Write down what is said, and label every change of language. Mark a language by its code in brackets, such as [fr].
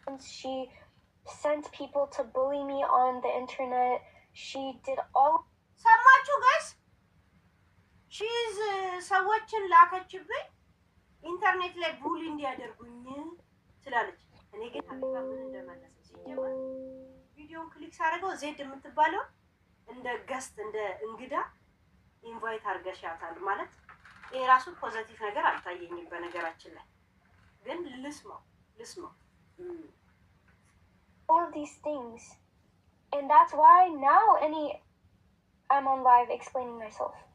[en] She sent people to bully me on the internet. She did all [am] ሰማችሁ ጋይስ? ሺዝ ሰዎችን ላከችብኝ ኢንተርኔት ላይ ቡሊ እንዲያደርጉኝ ትላለች። እኔ ግን ሀቢባ ምን እንደመለሰ ሲጀመር ቪዲዮን ክሊክ ሳደርገው ዜድ የምትባለው እንደ ገስት እንደ እንግዳ ኢንቫይት አድርገሻታል ማለት ይሄ ራሱ ፖዚቲቭ ነገር አልታየኝም። በነገራችን ላይ ግን ልስማው [en] all these things, and that's why now I'm on live explaining myself.